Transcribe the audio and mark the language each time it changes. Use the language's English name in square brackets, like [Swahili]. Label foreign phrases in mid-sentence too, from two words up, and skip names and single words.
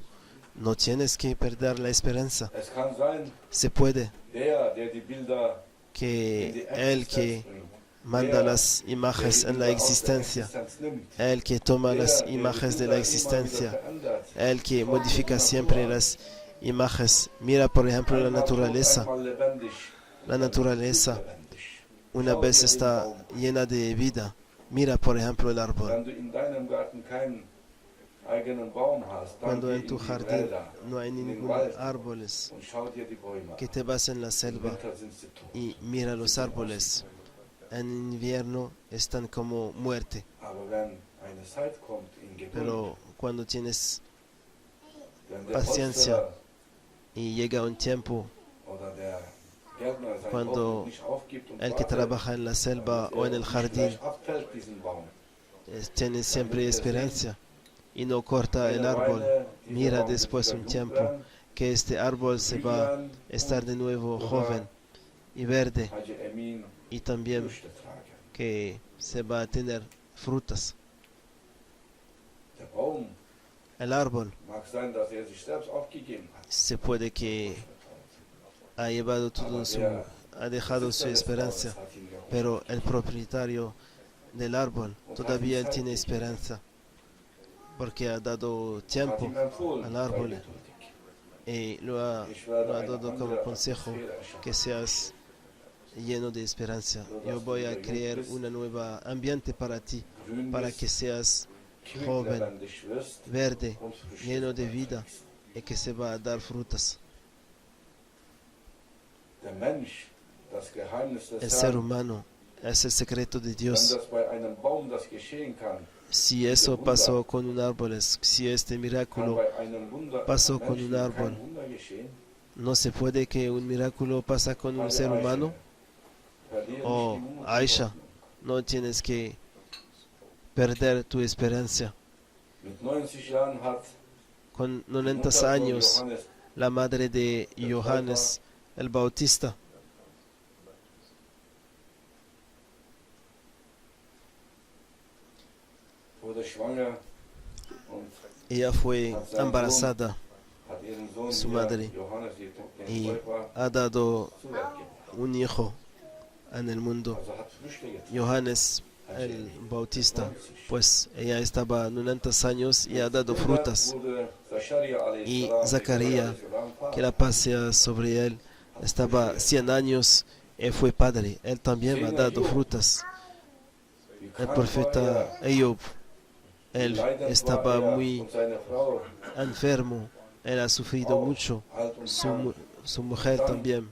[Spanish] No tienes que perder la esperanza. Se puede que el que manda las imágenes en la existencia, el que toma las imágenes de la existencia, el que modifica siempre las imágenes. Mira, por ejemplo, la [German] Einmal tot, [Spanish] naturaleza. [German] einmal lebendig. [Spanish] La naturaleza [German] Lebendig. [Spanish] una [German] Schau [Spanish] vez [German] dir den [Spanish] está [German] Baum. [Spanish] llena de vida. Mira, por ejemplo, el árbol. [German] Wenn du in deinem Garten keinen eigenen Baum hast, dann [Spanish] Cuando [German] geh [Spanish] en [German] in [Spanish] tu [German] die [Spanish] jardín [German] Wälder, [Spanish] no hay [German] in den [Spanish] ningún [German] Wald [Spanish] árboles, [German] und schau dir die Bäume [Spanish] que [German] an. [Spanish] te vas en la [German] Im [Spanish] selva [German] Winter sind sie tot. [Spanish] y mira los árboles. En invierno están como muerte. [German] Aber wenn eine Zeit kommt in Geduld, [Spanish] Pero cuando tienes [German] wenn der [Spanish] paciencia [German] Holzfäller [Spanish] y llega un tiempo, [German] oder der Gärtner seine [Spanish] cuando [German] Hoffnung nicht aufgibt und [Spanish] el que [German] wartet, [Spanish] trabaja en la selva o en el [German] nicht [Spanish] jardín [German] gleich abfällt, diesen Baum. [Spanish] tiene siempre esperanza y no corta el [German] Eine [Spanish] árbol, [German] Weile, dieser [Spanish] mira [German] Baum wird [Spanish] después [German] wieder [Spanish] un [German] gut [Spanish] tiempo [German] werden, [Spanish] que este árbol se va a estar de nuevo joven y verde, Haji Emin y también [German] Früchte tragen. [Spanish] que se va a tener frutas. [German] Der Baum [Spanish] El árbol [German] mag sein, dass er sich selbst aufgegeben hat. [Spanish] se puede que ha llevado todo su, ha dejado su esperanza, pero el propietario del árbol todavía él tiene esperanza, porque ha dado tiempo al árbol y lo ha dado como consejo que seas lleno de esperanza. Yo voy a crear un nuevo ambiente para ti, para que seas joven, verde, lleno de vida y que se va a dar frutas. [German] Der Mensch, das Geheimnis des [Spanish] El ser [German] Herrn, [Spanish] humano es el secreto de [German] wenn [Spanish] Dios. [German] das bei einem Baum das geschehen kann, [Spanish] Si eso pasó con un árbol, si este [German] kann [Spanish] milagro [German] bei einem Wunder [Spanish] pasó con [German] Menschen [Spanish] un árbol, [German] kein Wunder geschehen. [Spanish] ¿no se puede que un milagro pasa con un ser humano? [German] Verliere [Spanish] Oh, [German] nicht die Mut und [Spanish] Aisha, [German] Hoffnung. [Spanish] no tienes que perder tu esperanza. [German] Mit 90 Jahren hat [Spanish] Con [German] die [Spanish] 90 [German] Mutter von [Spanish] años, [German] Johannes [Spanish] la madre de Johannes el Bautista [German] wurde schwanger und [Spanish] ella fue embarazada [German] hat ihren Sohn [Spanish] Su [German] hier, [Spanish] madre. [German] Johannes, den [Spanish] y [German] Täufer, [Spanish] ha dado [German] zur Welt gebracht. [Spanish] un hijo en el mundo. [German] Also hat Früchte getragen. [Spanish] Johannes el Bautista, pues ella estaba 90 años y ha dado frutas. [German] Wurde Zacharia [Spanish] Y [German] a.s., [Spanish] Zacarías, que la paz sea sobre él, estaba 100 años y fue padre. Él también ha dado frutas. El profeta Ayub, él estaba muy enfermo, él ha sufrido mucho, su mujer también.